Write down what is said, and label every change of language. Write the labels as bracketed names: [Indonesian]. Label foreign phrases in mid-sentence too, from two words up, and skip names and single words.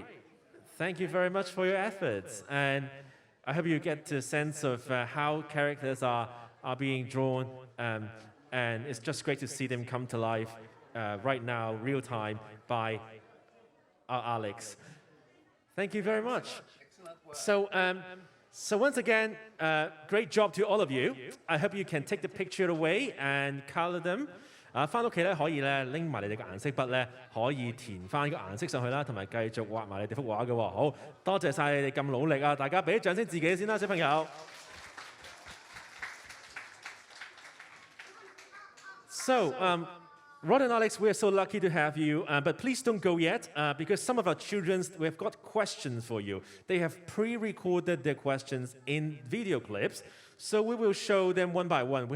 [English] Thank you very much for your efforts, and I hope you get a sense of how characters are being drawn, and it's just great to see them come to life right now, real time, by our Alex. Thank you very much. excellent work. So once again, great job to all of you. I hope you can take the picture away and color them. [Cantonese] 翻屋企咧可以咧拎埋你哋嘅顏色筆咧，可以填翻個顏色上去啦，同埋繼續畫埋你哋幅畫嘅喎。好多謝晒你哋咁努力啊！大家俾啲掌聲自己先啦，小朋友。 [English] So, Rod and Alex, we are so lucky to have you, but please don't go yet because some of our children, we've got questions for you. They have pre-recorded their questions in video clips, so we will show them one by one.